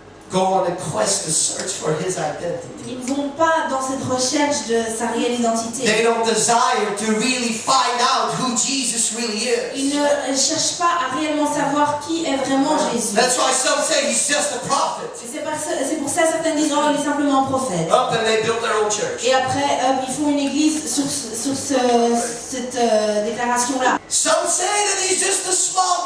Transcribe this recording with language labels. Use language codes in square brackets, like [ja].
[en] go on a quest to search for his identity. [fr] Ils ne vont pas dans cette recherche de sa réelle identité. [en] They don't desire to really find out who Jesus really [fr] Ils [en] is. [fr] ne cherchent pas à réellement savoir qui est vraiment Jésus. [en] That's why some say he's just a prophet. [fr] Et c'est pour ça que certains disent oh, il est simplement un prophète. [en] Up and they built their own church. [fr] Et après, ils font une église sur cette déclaration-là. [en] Some say that he's just a small